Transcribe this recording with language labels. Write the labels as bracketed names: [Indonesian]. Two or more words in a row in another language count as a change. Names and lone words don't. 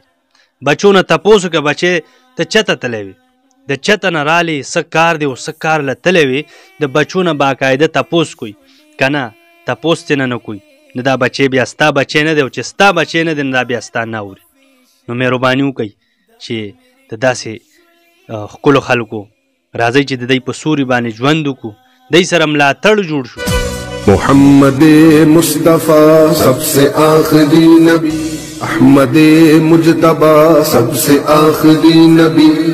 [Pashto] بچو نه تپوس وکړه بچې ته چته تللی وې د چته نه رالې څه کار دی او څه کار له تللی وې د بچو نه باقاعده تپوس کوئ که نه تپوس ترې نه کوئ نو دا بچی بیا ستا بچی نه دی او چې ستا بچی نه دی نو دا بیا ستا نه اوري. نو مهرباني وکئ چې د داسې ښکلو خلکو راځئ چې د دوی په سوري باندې ژوند وکړو، دوی سره ملاتړ جوړ شو. [Urdu] محمد مصطفیٰ سب سے آخری نبی، احمد مجتبی سب سے آخری نبی.